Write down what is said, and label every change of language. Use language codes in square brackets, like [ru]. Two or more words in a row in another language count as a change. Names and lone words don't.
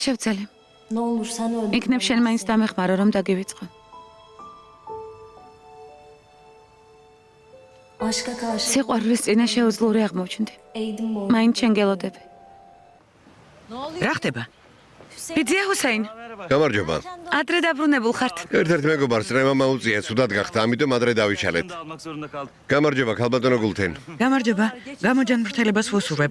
[ka] შევცელი. [tr] Ne olur sen öldür. [ka] იქნებ შენ მაინც დამეხმარო რომ დაგივიწყო. [tr] Aşka karşı [ka] სიყვარულის წინა შეუძლური აღმოჩნდი. [tr] eğdim boynu. [ka] მაინც შენ გელოდები. რა ხდება? ბიძია ჰუსეინ, გამარჯობა. ადრე დაბრუნებულ ხართ. ერთ-ერთ მეგობარს რემა მაუწია, ცუდად გახდა, ამიტომ ადრე დავიჩალეთ. გამარჯობა, ქალბატონო გულთენ. გამარჯობა. გამოჯანმრთელებას ვუსურვებ.